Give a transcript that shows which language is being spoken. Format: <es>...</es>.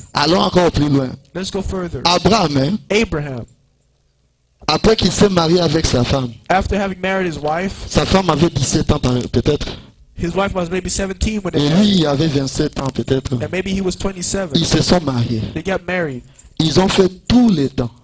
<fr>allons encore plus loin.</fr> <en>let's go further.</en> <fr>Abraham, hein,</fr> <en>Abraham,</en> <fr>après qu'il s'est marié avec sa femme</fr> <en>after having married his wife</en> <fr>avait 17 ans peut-être.</fr> <en>His wife was maybe 17 when they</en> <fr>Et</fr> <en>married,</en> <fr>lui, il avait 27 ans peut-être.</fr> <en>and maybe he was 27.</en> <fr>Ils se sont mariés.</fr> <en>They got married.</en> <fr>Ils ont fait tous les temps.</fr>